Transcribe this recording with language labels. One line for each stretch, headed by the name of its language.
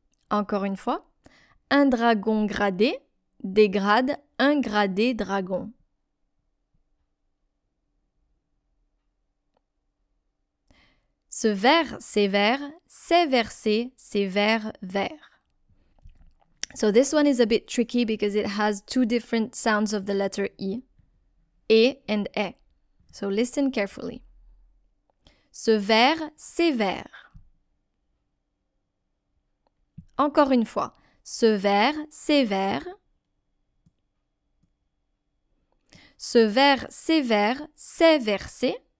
French: Encore une fois. Un dragon gradé dégrade un gradé dragon. Ce vers sévère, c'est versé, c'est vers vert.
English: So this one is a bit tricky because it has two different sounds of the letter E and E. So listen carefully.
French: Ce vers sévère. Encore une fois. Ce vers sévère. Ce vers sévère, c'est versé.